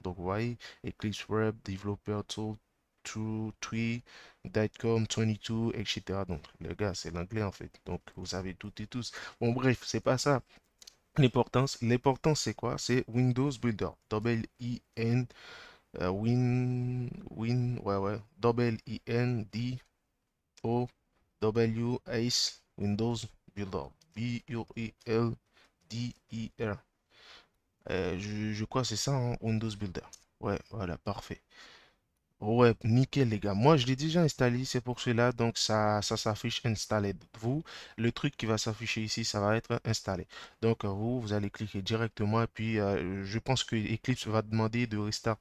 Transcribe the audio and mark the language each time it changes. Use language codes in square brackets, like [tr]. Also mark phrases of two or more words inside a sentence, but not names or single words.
[fr] Donc, vous voyez Eclipse Web, Developer Tool, Tree, Datecom 22, etc. Donc, les gars, c'est l'anglais en fait. Donc, vous savez tout et tous. Bon, bref, c'est pas ça. L'importance, c'est quoi? C'est Windows Builder. W-I-N, ouais, ouais. W-I-N-D-O-W-S, Windows Builder. B-U-I-L-D-E-R. Je crois que c'est ça, hein, Windows Builder. Ouais, voilà, parfait. Ouais, nickel les gars. Moi, je l'ai déjà installé, c'est pour cela, donc ça s'affiche installé. Vous, le truc qui va s'afficher ici, ça va être installé. Donc, vous allez cliquer directement et puis je pense que Eclipse va demander de restart.